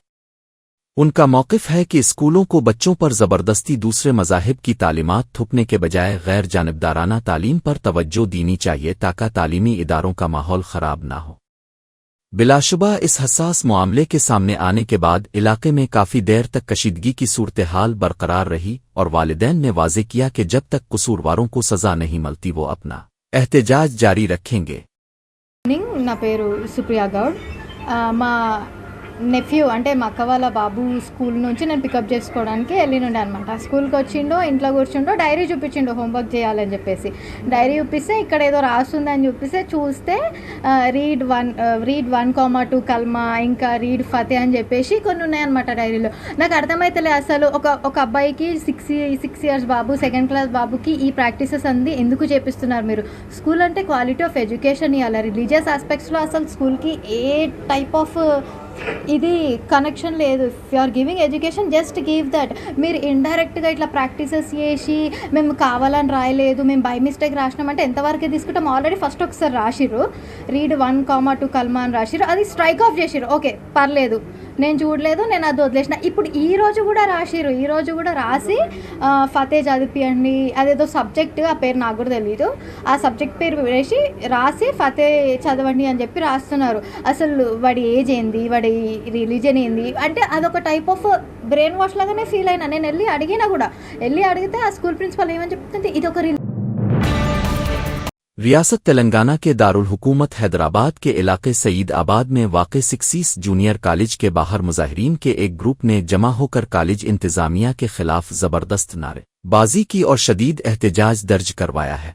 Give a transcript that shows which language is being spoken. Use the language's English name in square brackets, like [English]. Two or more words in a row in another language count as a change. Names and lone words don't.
[Urdu] اُن کا موقف ہے کہ اسکولوں کو بچوں پر زبردستی دوسرے مذاہب کی تعلیمات تھوپنے کے بجائے غیر جانبدارانہ تعلیم پر توجہ دینی چاہیے تاکہ تعلیمی اداروں کا ماحول خراب نہ ہو. بلاشبہ اس حساس معاملے کے سامنے آنے کے بعد علاقے میں کافی دیر تک کشیدگی کی صورتحال برقرار رہی اور والدین نے واضح کیا کہ جب تک قصورواروں کو سزا نہیں ملتی وہ اپنا احتجاج جاری رکھیں گے. [Telugu] నా పేరు సుప్రియా గౌడ్. మా నెఫ్యూ అంటే మా అక్క వాళ్ళ బాబు స్కూల్ నుంచి నేను పికప్ చేసుకోవడానికి వెళ్ళినుండే అనమాట. స్కూల్కి వచ్చిండో, ఇంట్లో కూర్చుండో, డైరీ చూపించిండో హోంవర్క్ చేయాలని చెప్పేసి. డైరీ చూపిస్తే ఇక్కడ ఏదో రాస్తుందని చూపిస్తే చూస్తే రీడ్ 1,2 కల్మా, ఇంకా రీడ్ ఫతే అని చెప్పేసి కొన్ని ఉన్నాయన్నమాట డైరీలో. నాకు అర్థమైతలే అసలు ఒక అబ్బాయికి 6 ఇయర్స్ బాబు, 2nd క్లాస్ బాబుకి ఈ ప్రాక్టీసెస్ అంది ఎందుకు చేపిస్తున్నారు మీరు? స్కూల్ అంటే [English] quality of education [Telugu] ఇవ్వాలి. [English] religious aspects [Telugu] అసలు స్కూల్కి ఏ [English] type of [Telugu] ఇది కనెక్షన్ లేదు. [English] If you are giving education just give that. [Telugu] మీరు ఇండైరెక్ట్గా ఇట్లా ప్రాక్టీసెస్ చేసి మేము కావాలని రాయలేదు, మేము [English] by mistake [Telugu] రాసినామంటే ఎంతవరకు తీసుకుంటాం? ఆల్రెడీ ఫస్ట్ ఒకసారి రాసిర్రు, రీడ్ 1,2 కల్మా అని రాసిర్రు, అది [English] strike off [Telugu] చేసిర్రు. ఓకే పర్లేదు, నేను చూడలేదు, నేను అది వదిలేసిన. ఇప్పుడు ఈ రోజు కూడా రాసిర్రు, ఈ రోజు కూడా రాసి ఫతే చదివియండి, అదేదో సబ్జెక్ట్, ఆ పేరు నాకు కూడా తెలియదు, ఆ సబ్జెక్ట్ పేరు వేసి రాసి ఫతే చదవండి అని చెప్పి రాస్తున్నారు. అసలు వాడి ఏజ్ ఏంది, వాడి రిలీజన్ ఏంది అంటే అదొక [English] type of brain wash [Telugu] లాగానే ఫీల్ అయినా. నేను వెళ్ళి అడిగితే ఆ స్కూల్ ప్రిన్సిపల్ ఏమని చెప్తుంటే ఇదొక [Urdu] ریاست تلنگانہ کے دارالحکومت حیدرآباد کے علاقے سعید آباد میں واقع 6 جونیئر کالج کے باہر مظاہرین کے ایک گروپ نے جمع ہو کر کالج انتظامیہ کے خلاف زبردست نعرے بازی کی اور شدید احتجاج درج کروایا ہے.